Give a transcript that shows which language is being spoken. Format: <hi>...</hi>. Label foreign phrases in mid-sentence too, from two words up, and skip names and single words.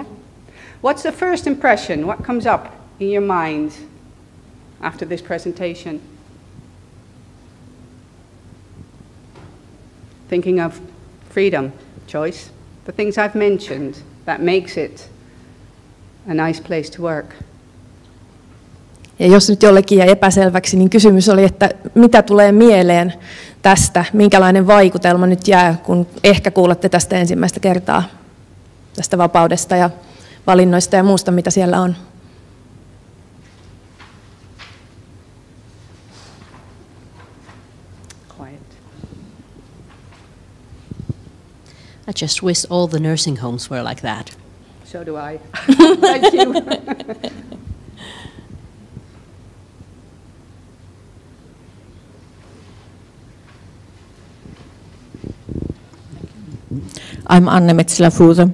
<en>What's the first impression? What comes up in your mind after this presentation? thinking of freedom, choice, the things I've mentioned that makes it a nice place to work.</en> <fi>Ja jos nyt jollekin jäi epäselväksi, niin kysymys oli, että mitä tulee mieleen tästä, minkälainen vaikutelma nyt jää, kun ehkä kuulette tästä ensimmäistä kertaa, tästä vapaudesta ja valinnoista ja muusta, mitä siellä on.</fi> <en>I just wish all the nursing homes were like that. So do I. Thank you. I'm Anne Metzelä-Fruuta.</en>